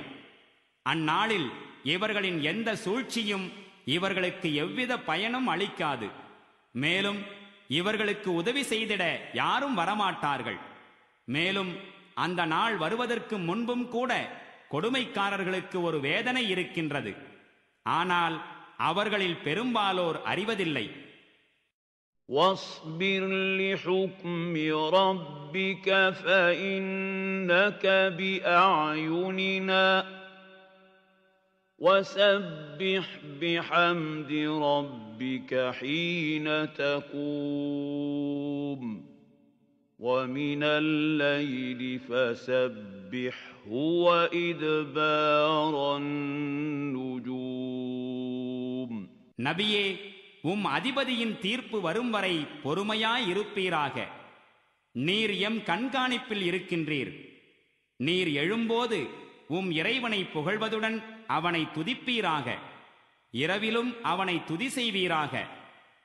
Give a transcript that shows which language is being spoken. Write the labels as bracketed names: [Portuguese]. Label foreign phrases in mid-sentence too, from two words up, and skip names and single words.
[Tamil] அந்நாளில் இவர்களின் எந்த சூழ்ச்சியும் இவர்களுக்கு எவ்வித பயனும் அளிக்காது. மேலும் இவர்களுக்கு உதவி செய்திட யாரும் வரமாட்டார்கள். மேலும் அந்த நாள் வருவதற்கு முன்பும் கூட கொடுமைக்காரர்களுக்கு ஒரு வேதனை இருக்கின்றது. ஆனால் அவர்களில் பெரும்பாலோர் அறிவதில்லை. [Arabic] واصبر لحكم ربك فإنك بأعيننا وسبح بحمد ربك حين تقوم ومن الليل فسبحه وإدبار النجوم [Tamil] நபியே, உம் அதிபதியின் தீர்ப்பு வரும் வரை பொறுமையாயிருப்பீராக. நீர் எம் கண்காணிப்பில் இருக்கின்றீர். நீர் எழும்போது உம் இறைவனை புகழ்வதுடன் அவனை துதிப்பீராக. இரவிலும் அவனை துதி செய்வீராக.